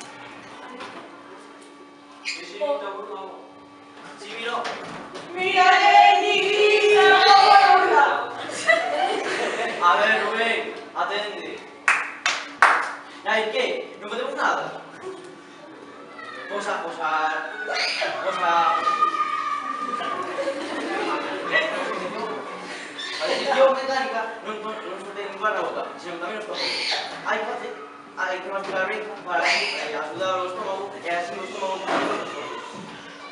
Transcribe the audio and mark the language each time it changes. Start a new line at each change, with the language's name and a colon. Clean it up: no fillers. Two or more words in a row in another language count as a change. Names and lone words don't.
Spanish: Sí, miro.
Galician: A ver, Rubén, atende.
Spanish: ¿Y qué? ¿No podemos nada? Vamos a posar.
Galician: A decisión mecánica non só ten lugar na boca, sino que tamén nos toca. Hai que mascar ben para axudar o estómago e así o estómago consegue os esforzos.